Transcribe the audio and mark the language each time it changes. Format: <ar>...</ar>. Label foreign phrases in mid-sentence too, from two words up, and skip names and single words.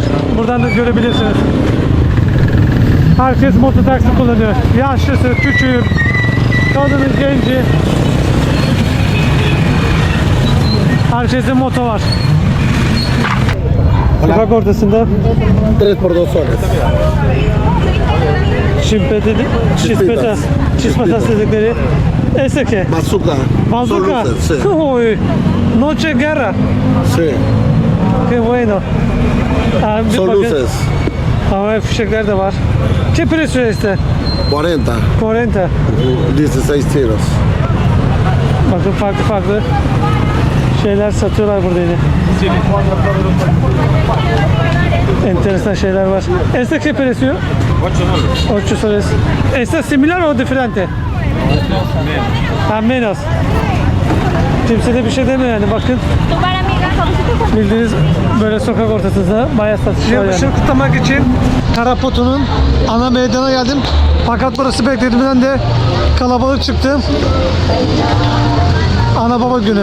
<tr>Buradan da görebilirsiniz. Herkes mototaksi kullanıyor. Yaşlısı, küçüğü, kadını, genci. Herkeste moto var. Sokak ortasında</tr> <es>3 por 2 soles.</es> <tr>çispetas dedikleri. Eseke.</tr> <es>Bazooka. Bazooka. Son luces, sí. Uy. Noche guerra. Sí. Qué bueno.</es> <tr>Bir</tr> <es>Son</es> <tr>bakın.</tr> <es>luces.</es> <tr>Havai fişekler de var.</tr> <es>¿Qué precio este? 40. 40. 16 tiros.</es> <tr>Bakın farklı şeyler satıyorlar burada yine. Enteresan şeyler var.</tr> <es>Este qué precio? 8 soles. ¿Este es similar o diferente? Ha, menos.</es> <tr>Kimse de bir şey demiyor yani, bakın. Bildiğiniz böyle sokak ortasında bayağı satış var yani. Yılbaşını kutlamak için Tarapoto'nun ana meydana geldim. Fakat burası beklediğimden de kalabalık çıktı. Ana baba günü.</tr>